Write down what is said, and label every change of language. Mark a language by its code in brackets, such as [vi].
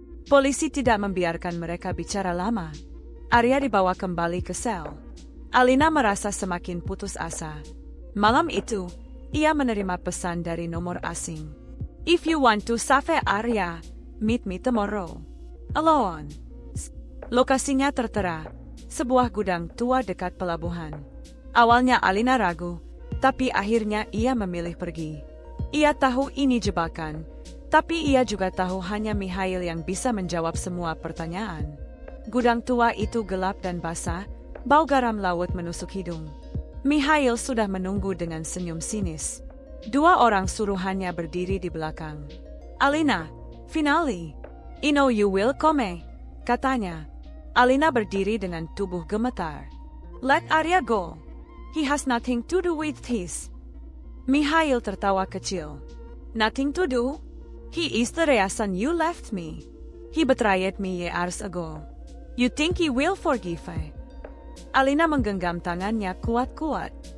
[id] Polisi tidak membiarkan mereka bicara lama. Arya dibawa kembali ke sel. Alina merasa semakin putus asa. Malam itu, ia menerima pesan dari nomor asing. [en] "If you want to save Arya, meet me tomorrow. Alone." [id] Lokasinya tertera, sebuah gudang tua dekat pelabuhan. Awalnya Alina ragu, tapi akhirnya ia memilih pergi. Ia tahu ini jebakan, tapi ia juga tahu hanya Mikhail yang bisa menjawab semua pertanyaan. Gudang tua itu gelap dan basah, bau garam laut menusuk hidung. Mikhail sudah menunggu dengan senyum sinis. Dua orang suruhannya berdiri di belakang. [en] "Alina, finally, I know you will come," [id] katanya. Alina berdiri dengan tubuh gemetar. [en] "Let Arya go. He has nothing to do with this." [id] Mikhail tertawa kecil. [en] "Nothing to do? He is the reason you left me. He betrayed me years ago. You think he will forgive her? [id] Alina menggenggam tangannya kuat-kuat.